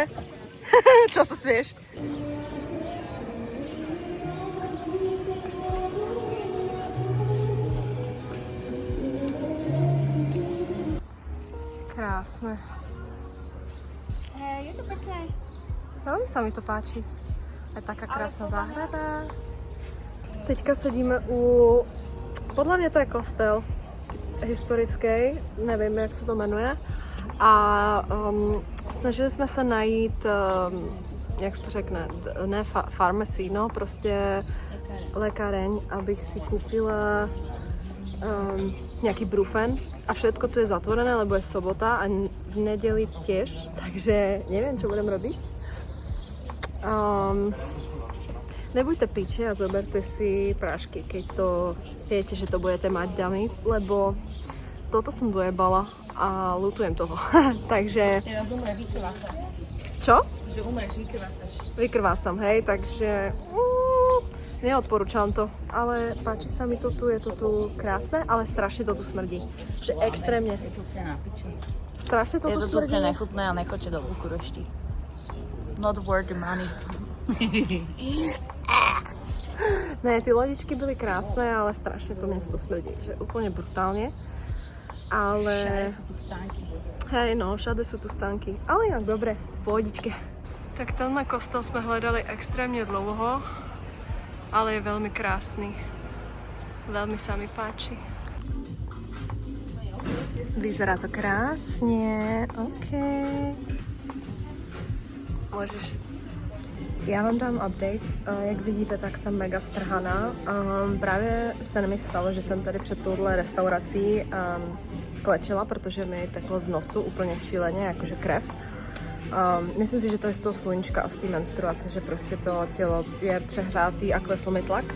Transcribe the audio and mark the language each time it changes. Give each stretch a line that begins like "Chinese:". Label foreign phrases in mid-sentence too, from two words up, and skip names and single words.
Slovak: Čo sa smieš? Krásne. Je to pekné. Veľmi sa mi to páči. Je taká krásna záhrada.
Czech: Teďka sedíme u... Podľa mňa to je kostel historický, nevím, jak se to jmenuje. A snažili jsme se najít, jak se to řekne, ne farmacy, no, prostě lékáreň, abych si koupila nějaký brufen.
Slovak: A všetko tu je zatvorené, lebo je sobota a v nedeli tiež, takže neviem, čo budem robiť. Nebuďte piči a zoberte si prášky, keď to viete, že to budete mať dami, lebo toto som dojebala a ľutujem toho. Takže... Čo? Že umreš, vykrvácaš. Vykrvácam, hej, takže... Neodporúčam to, ale páči sa mi to tu, je to tu krásne, ale strašne to tu smrdí. Že extrémne. Je to úplne na piču. Strašne to tu smrdí. Je to úplne nechutné a nechoďte do Bukurešti.
English: Not worth the money.
Czech: Ne, ty lodičky byly krásne,
Slovak: ale strašne to miesto smrdí. Že úplne brutálne. Ale... Všade sú tu chcánky. Hej, no, všade sú tu chcánky. Ale inak dobre, v pohodičke.
Czech: Tak tenhle kostel sme hledali extrémne dlouho.
Slovak: Ale je veľmi krásny. Veľmi sa mi páči. Vyzerá to krásne. OK.
Czech: Môžeš. Já vám dám update. Jak vidíte, tak jsem mega strhaná. Právě se mi stalo, že jsem tady před touhle restaurací klečela, protože mi teklo z nosu úplně šíleně, jakože krev. Myslím si, že to je z toho sluníčka a z té menstruace, že prostě to tělo je přehrátý a klesl mi tlak.